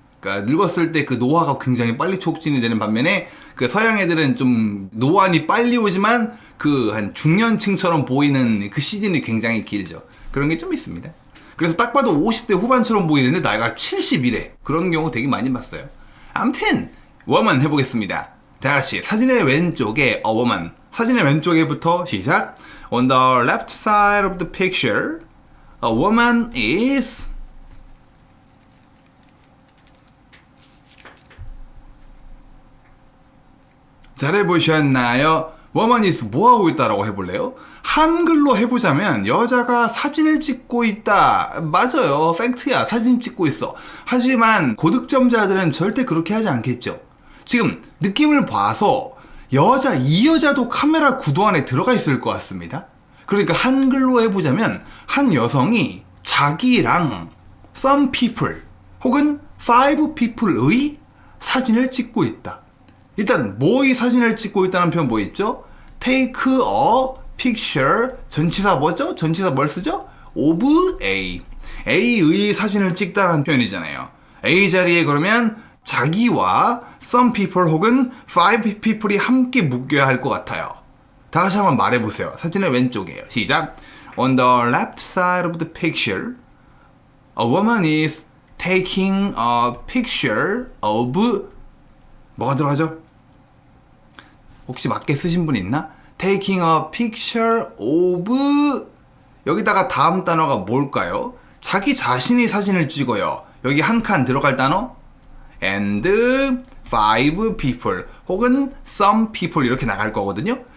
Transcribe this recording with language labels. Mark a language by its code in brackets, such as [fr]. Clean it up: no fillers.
[ko] 그러니까 늙었을 때 그 노화가 굉장히 빨리 촉진이 되는 반면에 그 서양 애들은 좀 노안이 빨리 오지만 그 한 중년층처럼 보이는 그 시즌이 굉장히 길죠. 그런 게 좀 있습니다. 그래서 딱 봐도 50대 후반처럼 보이는데 나이가 70이래. 그런 경우 되게 많이 봤어요. 아무튼 woman 해보겠습니다. 다같이 사진의 왼쪽에 [en] a woman. [ko] 사진의 왼쪽에부터 시작. [en] On the left side of the picture, a woman is [ko] 잘해보셨나요? [en] woman is [ko] 뭐하고 있다라고 해볼래요? 한글로 해보자면 여자가 사진을 찍고 있다. 맞아요. 팩트야. 사진 찍고 있어. 하지만 고득점자들은 절대 그렇게 하지 않겠죠. 지금 느낌을 봐서 이 여자도 카메라 구도 안에 들어가 있을 것 같습니다. 그러니까 한글로 해보자면 한 여성이 자기랑 [en] some people [ko] 혹은 [en] five people [ko] 의 사진을 찍고 있다. 일단 뭐의 사진을 찍고 있다는 표현 뭐 있죠? [en] take a picture. [ko] 전치사 뭐죠? 전치사 뭘 쓰죠? [en] of A. [ko] A의 사진을 찍다라는 표현이잖아요. A 자리에 그러면 자기와 [en] some people [ko] 혹은 [en] five people [ko] 이 함께 묶여야 할 것 같아요. 다 같이 한번 말해보세요. 사진의 왼쪽이에요. 시작. [en] On the left side of the picture, a woman is taking a picture of [ko] 뭐가 들어가죠? 혹시 맞게 쓰신 분 있나? [en] Taking a picture of [ko] 여기다가 다음 단어가 뭘까요? 자기 자신이 사진을 찍어요. 여기 한 칸 들어갈 단어 [en] and five people [ko] 혹은 [en] some people [ko] 이렇게 나갈 거거든요.